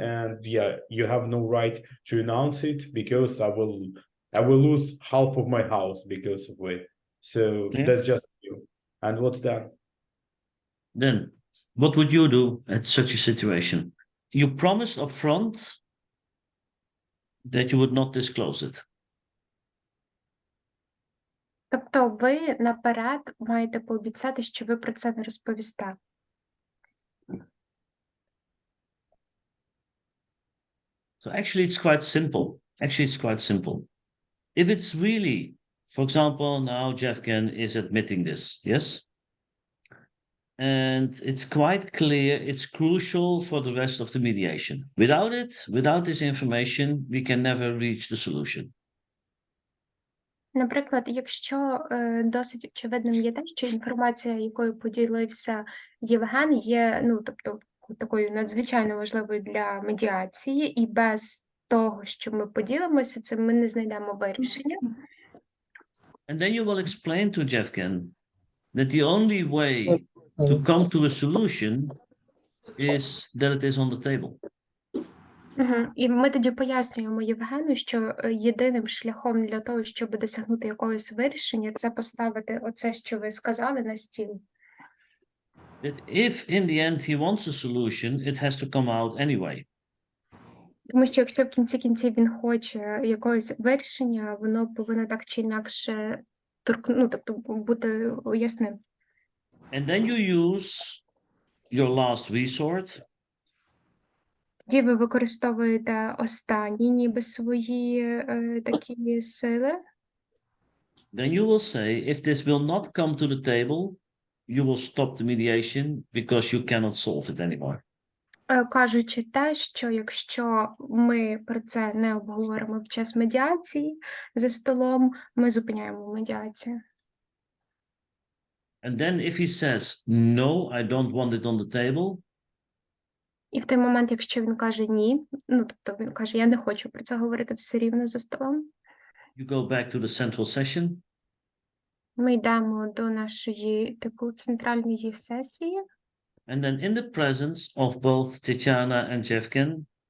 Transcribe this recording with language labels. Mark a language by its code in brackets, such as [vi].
[en] And yeah, you have no right to announce it because I will lose half of my house because of it. So Yeah. that's just you. And what's that? Then, what would you do at such a situation? You promised upfront that you would not disclose it. [uk] Тобто ви наперед маєте пообіцяти, що ви про це не розповісте. [en] So actually, it's quite simple. If it's really, for example, now Jeffken is admitting this, yes? And it's quite clear, it's crucial for the rest of the mediation. Without it, without this information, we can never reach the solution. [uk] Наприклад, якщо досить очевидним є те, що інформація, якою поділився Євген, є, тобто, такою надзвичайно важливою для медіації, і без того, що ми поділимося, цим ми не знайдемо вирішення. [en] And then you will explain to Jeffken that the only way to come to a solution is that it is on the table. [uk] І ми тоді пояснюємо Євгену, що єдиним шляхом для того, щоб досягнути якогось вирішення, це поставити оце, що ви сказали, на стіл. [en] That if in the end he wants a solution, it has to come out anyway. [uk] Тому що якщо в кінці кінців він хоче якогось вирішення, воно повинно так чи інакше тобто бути ясним. [en] And then you use your last resort. [uk] Тоді ви використовуєте останні ніби свої такі сили. [en] Then you will say, if this will not come to the table, you will stop the mediation because you cannot solve it anymore. [uk] Кажучи те, що якщо ми про це не обговоримо в час медіації за столом, ми зупиняємо медіацію. [en] And then if he says, no, I don't want it on the table, [uk] І в той момент, якщо він каже ні, тобто він каже, я не хочу про це говорити все рівно за столом, [en] you go back to the central session. [uk] ми йдемо до нашої центральної сесії, [en] And then in the presence of both Tetiana and Jeffken,